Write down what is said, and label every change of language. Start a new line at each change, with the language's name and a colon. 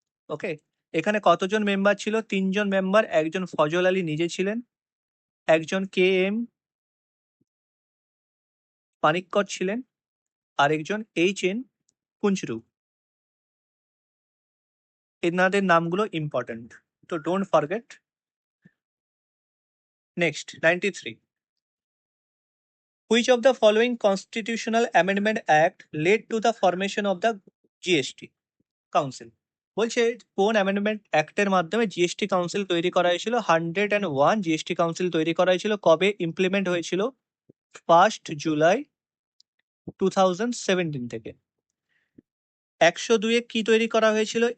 Bangla: ওকে, এখানে কতজন মেম্বার ছিল? 3জন মেম্বার। একজন ফজল আলী নিজে ছিলেন, একজন KM পানিক্কর ছিলেন, আরেকজন HN কুঞ্চরু। এনাদের নামগুলো ইম্পর্টেন্ট, তো don't forget. Next 93.
English: Which of the following constitutional amendment act led to the formation of the GST Council?
Bangla: বলছে কোন অ্যামেন্ডমেন্ট অ্যাক্টের মাধ্যমে জিএসটি কাউন্সিল তৈরি করা হয়েছিল? 101 জিএসটি কাউন্সিল তৈরি করা হয়েছিল। কবে ইমপ্লিমেন্ট হয়েছিল? 1 জুলাই 2017 থেকে। 102-এ কি তৈরি করা হয়েছিল?